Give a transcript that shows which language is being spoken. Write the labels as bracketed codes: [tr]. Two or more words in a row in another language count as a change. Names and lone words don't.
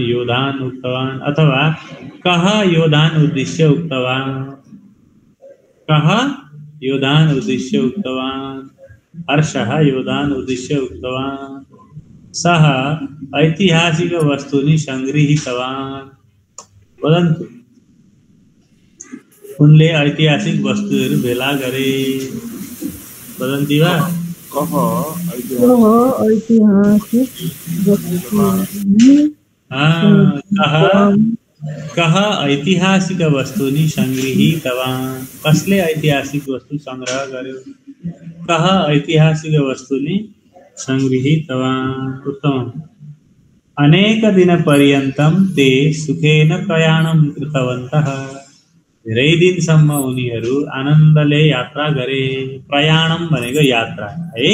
[sa] योद्धान् उक्तवान् अथवा कः योद्धान् उद्दिश्य उक्तवान्? कः योद्धान् उद्दिश्य उक्तवान्? हर्षः योद्धान् उद्दिश्य उक्तवान्। सः ऐतिहासिक वस्तूनि सङ्गृहीतवान्। वदन्तु। [ne] उनले ऐतिहासिक वस्तुहरू भेला गरे। [sa] वदन्ति वा? कः ऐतिहासिक कः ऐतिहासिक वस्तूनि सङ्गृहीतवान्? [ne] कसले ऐतिहासिक वस्तु सङ्ग्रह गर्यो? [sa] कः ऐतिहासिक वस्तूनि सङ्गृहीतवान्? उत्तमम्। अनेकदिनपर्यन्तं ते सुखेन प्रयाणं कृतवन्तः। [ne] धेरै दिनसम्म उनीहरू आनन्दले यात्रा गरे। प्रयाणं भनेको यात्रा है।